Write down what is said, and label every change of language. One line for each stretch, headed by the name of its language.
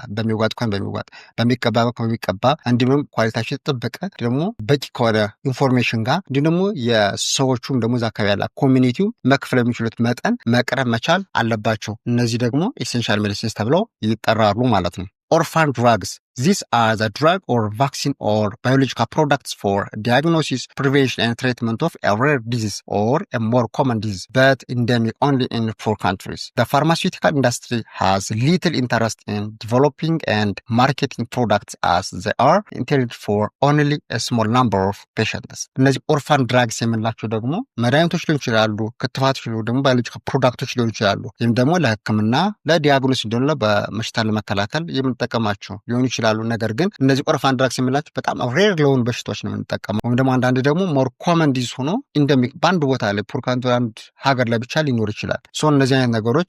Amharic: በሚዋጥ ከሆነ በሚዋጥ፣ በሚቀባ በሚቀባ፣ እንዲሁም ኳሊቲያቸው የተጠበቀ ደግሞ በቂ ከሆነ ኢንፎርሜሽን ጋር እንዲሁም ደግሞ የሰዎቹም ደግሞ እዛ አካባቢ ያለ ኮሚኒቲው መክፈል የሚችሉት መጠን መቅረብ መቻል አለባቸው። እነዚህ ደግሞ ኢሴንሻል ሜዲሲንስ ተብለው ይጠራሉ ማለት ነው። ኦርፋን ድራግስ
English: These are the drug or vaccine or biological products for diagnosis, prevention and treatment of a rare disease or a more common disease, but endemic only in poor countries. The pharmaceutical industry has little interest in developing and marketing products as they are intended for only a small number of patients.
Amharic: እነዚህ ኦርፋን ድራግስ የምንላቸው ደግሞ መድኃኒቶች ሊሆኑ ይችላሉ፣ ክትባቶች ሊሆኑ ደግሞ ባዮሎጂካል ፕሮዳክቶች ሊሆኑ ይችላሉ። ይህም ደግሞ ለሕክምና ለዲያግኖስ እንዲሆን በሽታ ለመከላከል የምንጠቀማቸው ሊሆኑ ይችላሉ። ነገር ግን እነዚህ ኦርፋን ድራግስ የምንላቸው በጣም ሬር ለሆኑ በሽታዎች ነው የምንጠቀመው። ወይም ደግሞ አንዳንድ ደግሞ ሞር ኮመን ዲዝ ሆኖ እንደሚክ በአንድ ቦታ ላይ ፑር ካንትሪ አንድ ሀገር ላይ ብቻ ሊኖር ይችላል። እነዚህ አይነት ነገሮች